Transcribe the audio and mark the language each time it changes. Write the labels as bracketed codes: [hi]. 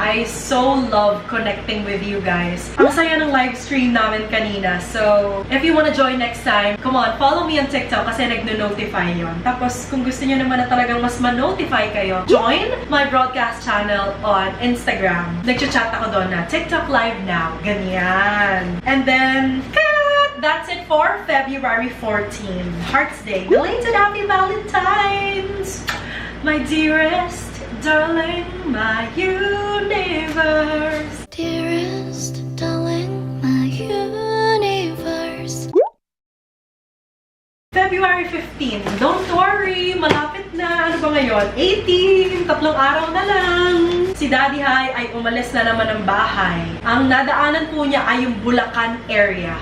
[en] I so love connecting with you guys. [tl] Ang saya ng live stream namin kanina. [en] So, if you wanna join next time, come on, follow me on TikTok [tl] kasi nagno-notify yon. Tapos, kung gusto niyo naman na talagang mas ma-notify kayo, [en] join my broadcast channel on Instagram. [tl] Nag-chat ako doon na TikTok live now. Ganyan. [en] And then, that's it for February 14, Hearts Day. Belated Happy Valentine's! My dearest, darling, my universe. Dearest, darling, my universe. February 15, don't worry, [tl] malapit na. Ano ba ngayon? 18, 3 araw na lang. Si Daddy Hai ay umalis na naman ng bahay. Ang nadaanan po niya ay yung Bulacan area.